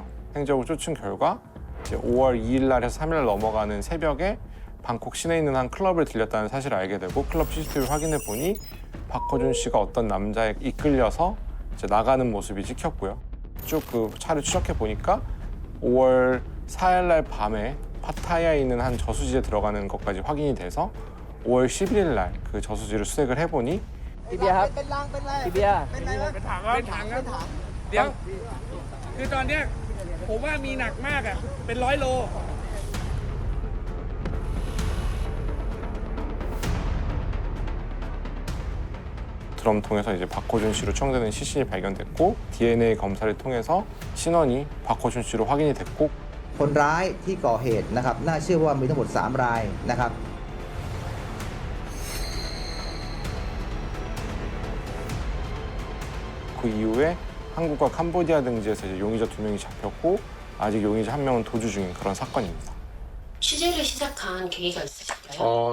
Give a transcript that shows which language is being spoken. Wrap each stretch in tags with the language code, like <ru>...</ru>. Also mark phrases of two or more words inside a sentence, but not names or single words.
<ko>행적을 쫓은 결과 이제 5월 2일 날에서 3일 날 넘어가는 새벽에 방콕 시내에 있는 한 클럽을 들렸다는 사실을 알게 되고 클럽 CCTV를 확인해 보니 박호준 씨가 어떤 남자에 이끌려서 이제 나가는 모습이 찍혔고요. 쭉 그 차를 추적해 보니까 5월 4일 날 밤에 파타야에 있는 한 저수지에 들어가는 것까지 확인이 돼서 5월 11일 날 그 저수지를 수색을 해보니</ko> <th>พี่เบียร์ครับพี่เบียร์ เป็นถังครับเดี๋ยวคือตอนเนี้ยผมว่ามีหนักมากอ่ะเป็น100 โล</th> <ko>드럼 통해서 이제 박호준 씨로 추정되는 시신이 발견됐고 DNA 검사를 통해서 신원이 박호준 씨로 확인이 됐고</ko> <th>คนร้ายที่ก่อเหตุนะครับน่าเชื่อว่ามีทั้งหมด3 รายนะครับ</th> <ko>그 이후에 한국과 캄보디아 등지에서 이제 용의자 2명이 잡혔고 아직 용의자 1명은 도주 중인 그런 사건입니다. 취재를 시작한 계기가 있으실까요?</ko>